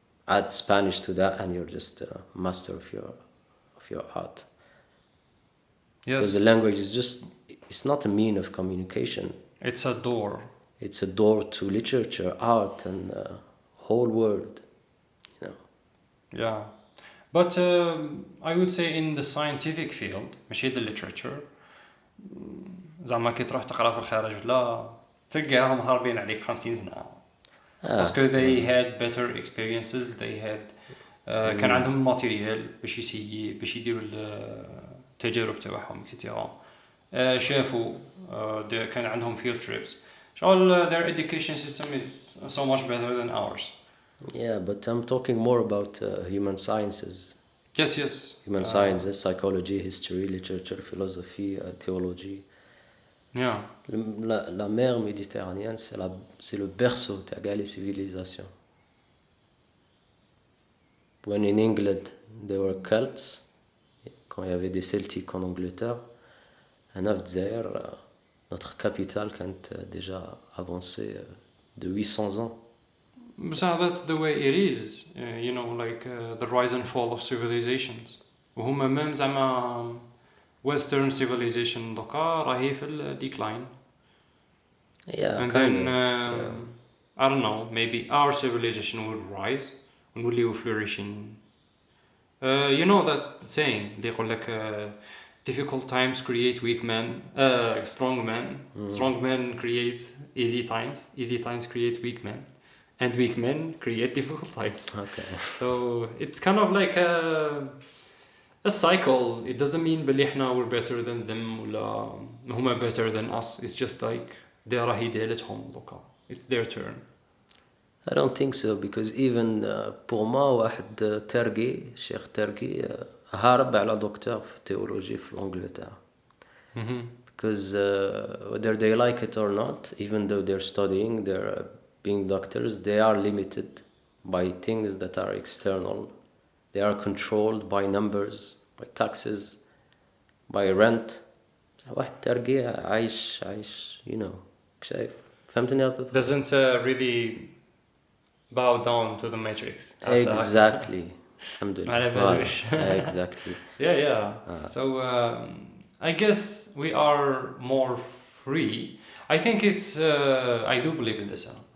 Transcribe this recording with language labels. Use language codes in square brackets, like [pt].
[en] Add Spanish to that, and you're just a master of your art. Yes. Because the language is it's not a mean of communication. It's a door. It's a door to literature, art, and whole world. You know. Yeah. But I would say in the scientific field, [ar] ماشي [en] the literature, [ar] زعما كي تروح تقرا في الخارج ولا تلقاهم هاربين عليك 50 سنة. باسكو [en] they had better experiences, they had [ar] كان عندهم الماتيريال باش يديروا التجارب تاعهم etc. شافوا كان عندهم [en] field trips. All their education system is so much better than ours. Yeah, but I'm talking more about human sciences. Yes. Human sciences, psychology, history, literature, philosophy, theology. Yeah. [fr] La mer Méditerranéenne, c'est le berceau de toutes les civilisations. [en] When in England there were Celts, [fr] quand il y avait des Celtiques en Angleterre, à Dzaïr, notre capitale [ar] كانت [fr] déjà avancée de 800 ans. [en] So that's the way it is, you know, like the rise and fall of civilizations. [ar] وهما ميم زعما [en] Western civilization [ar] دوكا راهي في [en] decline. Yeah, and then I don't know, maybe our civilization will rise and will flourishing. You know that saying, they call like difficult times create weak men, strong men. Strong men create easy times create weak men, and weak men create difficult times. Okay. So it's kind of like a cycle. It doesn't mean [ar] بلي احنا [en] we're better than them [ar] ولا [en] هما better than us. It's just like they [ar] راهي ديالتهم دوكا. [en] It's their turn. I don't think so, because even [fr] pour moi [ar] واحد تركي شيخ تركي هارب على دكتور في تيولوجي في انجلترا. [en] Because whether they like it or not, even though they're studying, they're being doctors, they are limited by things that are external. They are controlled by numbers, by taxes, by rent. [ar] واحد ترقي عايش [en] you know [ar] شايف فهمتني؟ [en] Doesn't really bow down to the matrix. Exactly. Alhamdulillah. Exactly. Yeah. So I guess we are more free. I think it's I do believe in this.